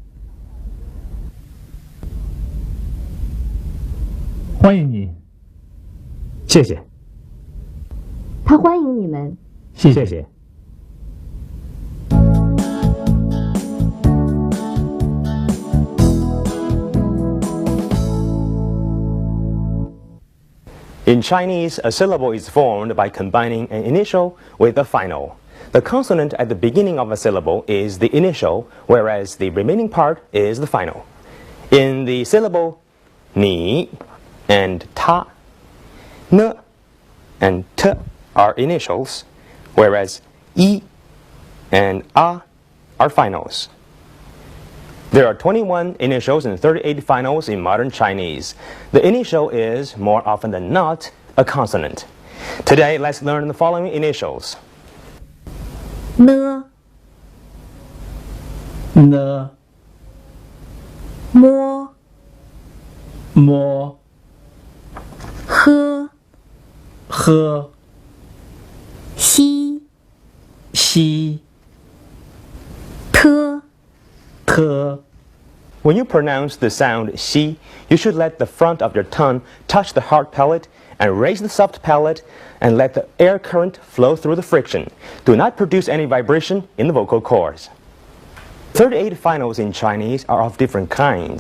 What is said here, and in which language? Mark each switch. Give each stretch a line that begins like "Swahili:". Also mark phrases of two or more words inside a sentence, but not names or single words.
Chinese: 欢迎你，谢谢。他欢迎你们。谢谢谢。
English: In Chinese, a syllable is formed by combining an initial with a final. The consonant at the beginning of a syllable is the initial, whereas the remaining part is the final. In the syllable 你 and 他, ne and t are initials, whereas i and a are finals. There are 21 initials and 38 finals in modern Chinese. The initial is, more often than not, a consonant. Today, let's learn the following initials. ne, ne, mo, mo, he, he, xi, xi, te. te. When you pronounce the sound xi, you should let the front of your tongue touch the hard palate and raise the soft palate and let the air current flow through the friction. Do not produce any vibration in the vocal cords. 38 finals in Chinese are of different kinds.